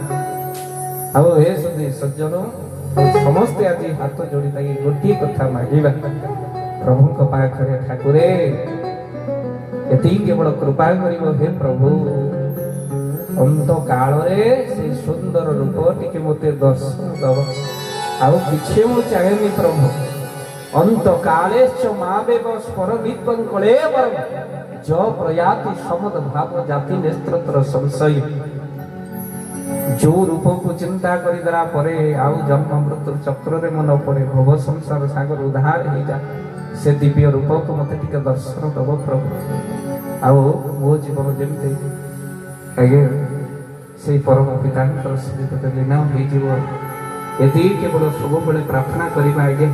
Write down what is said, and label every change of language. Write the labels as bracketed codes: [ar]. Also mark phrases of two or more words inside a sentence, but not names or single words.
[or] ଆଉ ଏ ସଜ୍ଜନ, ସମସ୍ତେ ଆଜି ହାତ ଯୋଡ଼ି ତାକି ଗୋଟିଏ କଥା ମାଗିବା ପ୍ରଭୁଙ୍କ ପାଖରେ, ଠାକୁରେ ଏତିକି କେବଳ କୃପା କରିବ। ହେ ପ୍ରଭୁ, ଅନ୍ତ କାଳରେ ସେ ସୁନ୍ଦର ରୂପ ଟିକେ ମତେ ଦର୍ଶନ ଦବ, ଆଉ କିଛି ମୁଁ ଚାହେଁନି ପ୍ରଭୁ। [sa] অন্ত কালেশ্চ মাবেব স্মরণিত্বং কলেবরং য প্রয়াতি সমদ ভাব জাতি নেস্ত্রতর সংশয়। [or] ଯୋଉ ରୂପକୁ ଚିନ୍ତା କରିଦେଲା ପରେ ଆଉ ଜନ୍ମ ମୃତ୍ୟୁ ଚକ୍ରରେ ମନ ପଡ଼େ, ଭବ ସଂସାର ସାଗର ଉଦ୍ଧାର ହେଇଯା, ସେ ଦିବ୍ୟ ରୂପକୁ ମୋତେ ଟିକେ ଦର୍ଶନ ଦେବ ପ୍ରଭୁ। ଆଉ ମୋ ଜୀବନ ଯେମିତି ଆଜ୍ଞା ସେଇ ପରମ ପିତାଙ୍କର ସ୍ମୃତିରେ ଲୀନ ହେଇଯିବ, ଏତିକି କେବଳ ସବୁବେଳେ ପ୍ରାର୍ଥନା କରିବା ଆଜ୍ଞା।